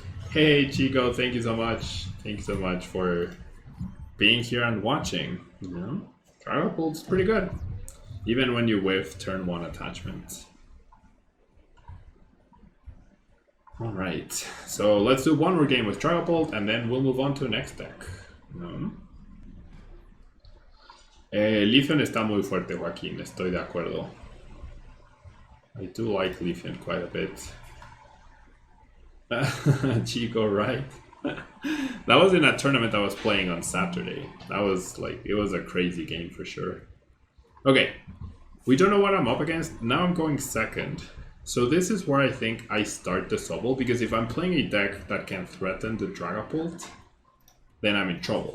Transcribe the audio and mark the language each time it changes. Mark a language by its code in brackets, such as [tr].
[en] Hey, Chico, thank you so much. Thank you so much for being here and watching. You know, Dragapult's pretty good. Even when you whiff turn 1 attachment. Alright, so let's do one more game with Dragapult and then we'll move on to the next deck. [es] Leafeon está muy fuerte, Joaquín, estoy de acuerdo. [en] I do like Leafeon quite a bit. Chico, right? That was in a tournament I was playing on Saturday. That was like, it was a crazy game for sure. Okay, we don't know what I'm up against. Now I'm going second. So this is where I think I start the Sobble, because if I'm playing a deck that can threaten the Dragapult, then I'm in trouble.